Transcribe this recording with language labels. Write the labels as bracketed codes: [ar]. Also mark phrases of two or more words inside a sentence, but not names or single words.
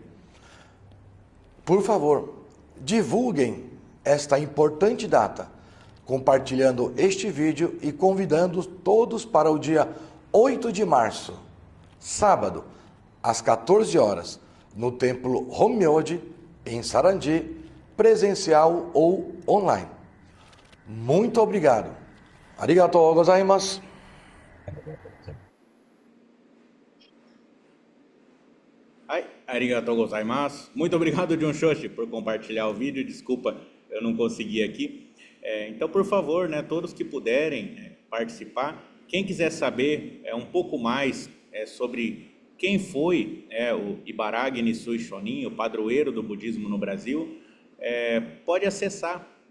[pt] Por favor, divulguem esta importante data, compartilhando este vídeo e convidando todos para o dia 8 de março, sábado, às 14 horas, no Templo Honmyoji, em Sarandi, presencial ou online. Muito obrigado. [ja] ありがとうございます. ありがとうございます. [pt] Muito obrigado, Jun Shoshi, por compartilhar o vídeo. Desculpa, eu não consegui aqui. Então, por favor, né, todos que puderem participar, quem quiser saber um pouco mais sobre quem foi o Ibaragi Nisui Shonin, o padroeiro do budismo no Brasil, pode acessar.